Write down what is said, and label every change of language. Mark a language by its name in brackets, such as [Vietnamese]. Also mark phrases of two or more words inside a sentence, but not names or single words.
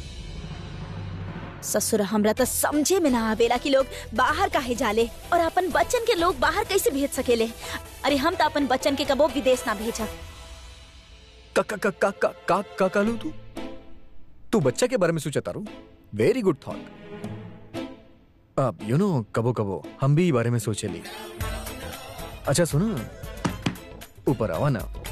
[Bhojpuri] ससुर हमरा तो समझे में ना आवेला कि लोग बाहर काहे जाले और अपन बच्चन के लोग बाहर कैसे भेज सकेले। अरे हम तो अपन बच्चन के कबो विदेश ना भेजा। का का का का का का का लू तू बच्चा के बारे में सोचा तारू। [English] very good thought. [Bhojpuri] अब [English] you know [Bhojpuri] कबो कबो हम भी बारे में सोचे ली। अच्छा सुनो, ऊपर आवा ना।